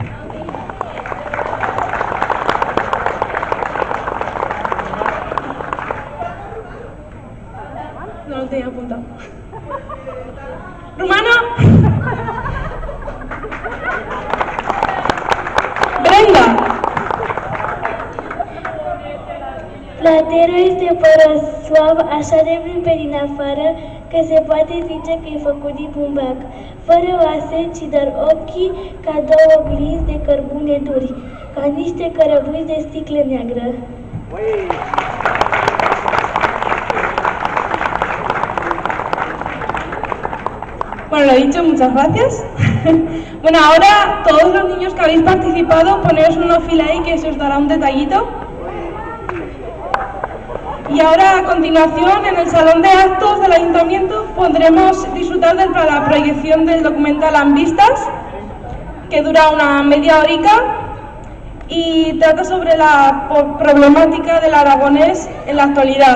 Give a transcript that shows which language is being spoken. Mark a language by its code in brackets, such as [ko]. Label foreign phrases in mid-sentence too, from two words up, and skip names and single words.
[es] No lo tenía apuntado. ¡Rumano! ¡Brenda! [ro] Platero este pără suav, așa de plin pe din afară, că se poate zice că e făcut din bumbac, fără oase, ci doar ochii ca două oglinzi de cărbune duri, ca niște cărăbuși de sticlă neagră. [es] Bueno, lo dicho, muchas gracias. Bueno, ahora todos los niños que habéis participado, poneos una fila ahí que se os dará un detallito. Y ahora, a continuación, en el salón de actos del Ayuntamiento podremos disfrutar de la proyección del documental Ambistas, que dura una media horica y trata sobre la problemática del aragonés en la actualidad.